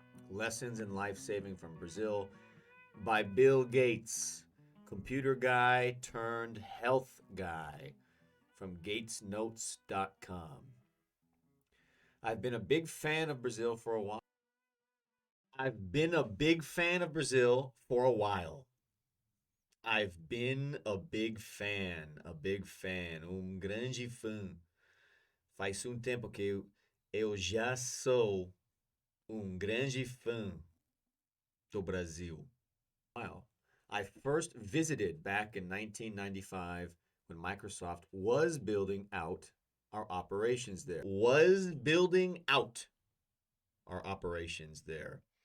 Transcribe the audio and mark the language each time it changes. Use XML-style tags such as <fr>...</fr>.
<en>Lessons in Life Saving from Brazil by Bill Gates, computer guy turned health guy from gatesnotes.com. I've been a big fan of Brazil for a while. I've been a big fan of Brazil for a while. I've been a big fan,</en> <pt>grande fã. Faz tempo que eu já sou grande fã do Brasil.</pt> <en>Wow. I first visited back in 1995 when Microsoft was building out our operations there. Was building out our operations there.</en>